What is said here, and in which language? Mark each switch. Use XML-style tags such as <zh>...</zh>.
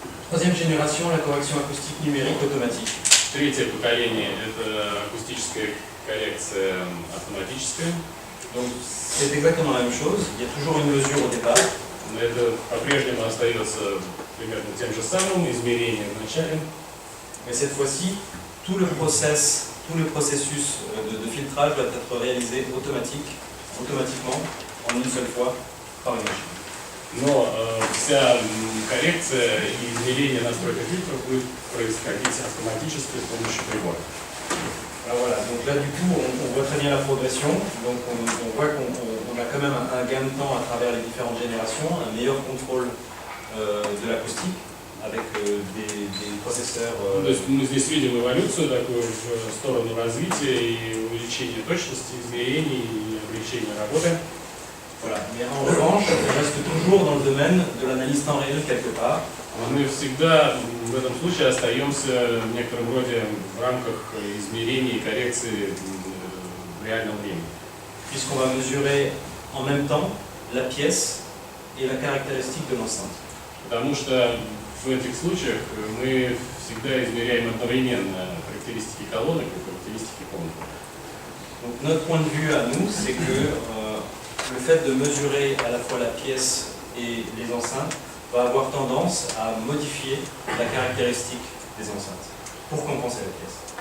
<fr>Troisième génération, la correction acoustique numérique automatique.</fr> <ru>Третье поколение – это акустическая коррекция автоматическая.</ru> <fr>Donc c'est exactement la même chose, il y a toujours une mesure au départ.</fr> <ru>Это по-прежнему остается примерно тем же самым измерением в начале.</ru> <fr>Mais cette fois-ci, tout le processus de filtrage doit être réalisé automatiquement, en une seule fois, par une machine.</fr> <ru>Но вся коррекция и измерение настройка фильтров будет происходить автоматически с помощью прибора.</ru> <fr>Alors voilà, donc là du coup on voit très bien la progression, donc on voit qu'on a quand même un gain de temps à travers les différentes générations, un meilleur contrôle de l'acoustique avec des processeurs.</fr> <ru>То есть мы здесь видим эволюцию такую в сторону развития и увеличения точности измерений и облегчения работы.</ru> <fr>Voilà. Mais en revanche, on reste toujours dans le domaine de l'analyse temps réel quelque part.</fr> <ru>Мы всегда в этом случае остаемся в некотором роде в рамках измерений и коррекции в реальном времени.</ru> <fr>Puisqu'on va mesurer en même temps la pièce et la caractéristique de l'enceinte.</fr> <ru>Потому что в этих случаях мы всегда измеряем одновременно характеристики колонок и характеристики комнаты.</ru> <fr>Donc notre point de vue à nous, c'est que le fait de mesurer à la fois la pièce et les enceintes va avoir tendance à modifier la caractéristique des enceintes pour compenser la pièce.</fr>